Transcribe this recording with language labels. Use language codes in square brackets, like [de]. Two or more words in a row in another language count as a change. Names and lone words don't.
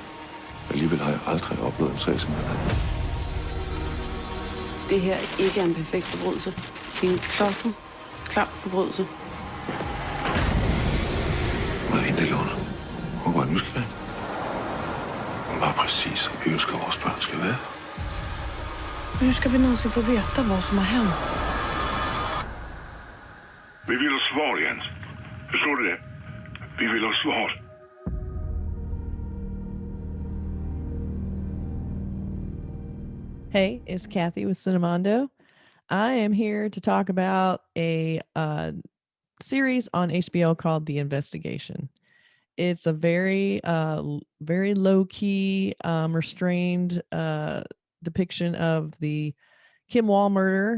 [da] Alligevel har jeg aldrig oplevet en sag som den her. Det her ikke er en perfekt forbrydelse. Det er en klodset, klam forbrydelse. Hvad er det, der gjorde det? Hun var nysgerrig. Hun var præcis, som vi ønsker, at vores børn skal være. [sv] Hur ska vi någonsin få veta vad som har hänt? [da] Vi vil have svar, Jens. Forstår du det? Vi vil have svar. [en] Hey, it's Kathy with Cinemondo. I am here to talk about a series on HBO called The Investigation. It's a very low key, restrained depiction of the Kim Wall murder.